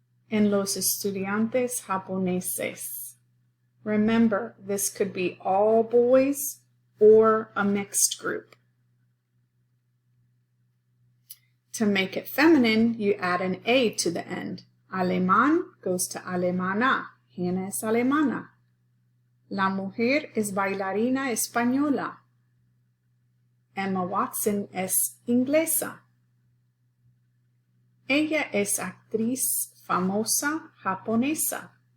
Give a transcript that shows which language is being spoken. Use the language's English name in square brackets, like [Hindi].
[Spanish] And los estudiantes japoneses. [English] Remember, this could be all boys or a mixed group. To make it feminine, you add an A to the end. [Spanish] Alemán [English] goes to [Spanish] alemana. Hannah es alemana. La mujer es bailarina española. Emma Watson es inglesa. Ella es actriz famosa japonesa.